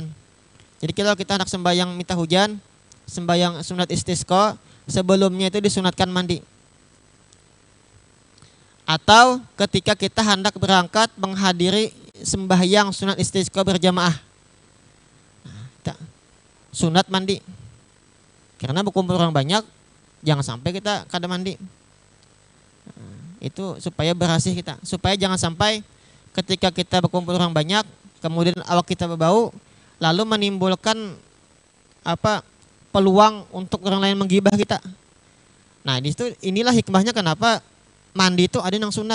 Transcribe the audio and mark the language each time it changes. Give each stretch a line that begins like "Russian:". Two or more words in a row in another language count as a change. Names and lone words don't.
Indonesian: Jadi kalau kita hendak sembahyang minta hujan, sembahyang sunat istisqa, sebelumnya itu disunatkan mandi. Atau ketika kita hendak berangkat menghadiri sembahyang sunat istisqa berjamaah, sunat mandi.
Banjar: Karena berkumpul orang banyak, jangan sampai kita kada mandi.
Indonesian: Itu supaya berhasil kita, supaya jangan sampai ketika kita berkumpul orang banyak, kemudian awak kita berbau, lalu menimbulkan peluang untuk orang lain menggibah kita. Nah, di situ inilah hikmahnya kenapa mandi itu ada yang sunat.